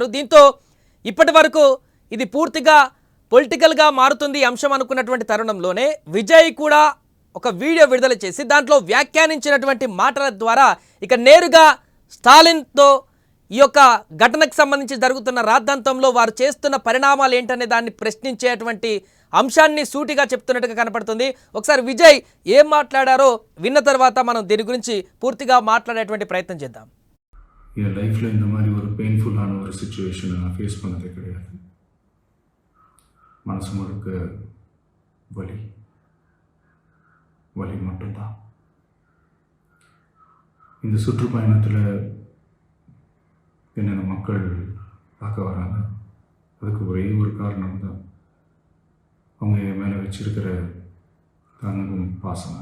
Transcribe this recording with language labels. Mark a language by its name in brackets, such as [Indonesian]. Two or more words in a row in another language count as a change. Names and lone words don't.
[Telugu] దీంతో ఇప్పటివరకు ఇది పూర్తిగా పొలిటికల్గా మారుతుంది అంశం అనుకున్నటువంటి తరుణంలోనే విజయ్ కూడా ఒక వీడియో విడుదల చేసి దాంట్లో వ్యాఖ్యానించినటువంటి మాటల ద్వారా ఇక నేరుగా స్టాలిన్తో ఈ యొక్క ఘటనకు సంబంధించి జరుగుతున్న రాద్ధాంతంలో వారు చేస్తున్న పరిణామాలు ఏంటనే దాన్ని ప్రశ్నించేటువంటి అంశాన్ని సూటిగా చెప్తున్నట్టుగా కనపడుతుంది. ఒకసారి విజయ్ ఏం మాట్లాడారో విన్న తర్వాత మనం దీని గురించి పూర్తిగా మాట్లాడేటువంటి ప్రయత్నం చేద్దాం. [Tamil] என் லைஃப்பில் இந்த மாதிரி ஒரு பெயின்ஃபுல்லான ஒரு சுச்சுவேஷனை நான் ஃபேஸ் பண்ணதே கிடையாது. மனசு முழுக்க வலி வலி மட்டும்தான். இந்த சுற்றுப்பயணத்தில் என்னென்ன மக்கள் பார்க்க வராங்க, அதுக்கு ஒரே ஒரு காரணம் தான் அவங்க என் மேலே வச்சிருக்கிற அன்பும் பாசம்.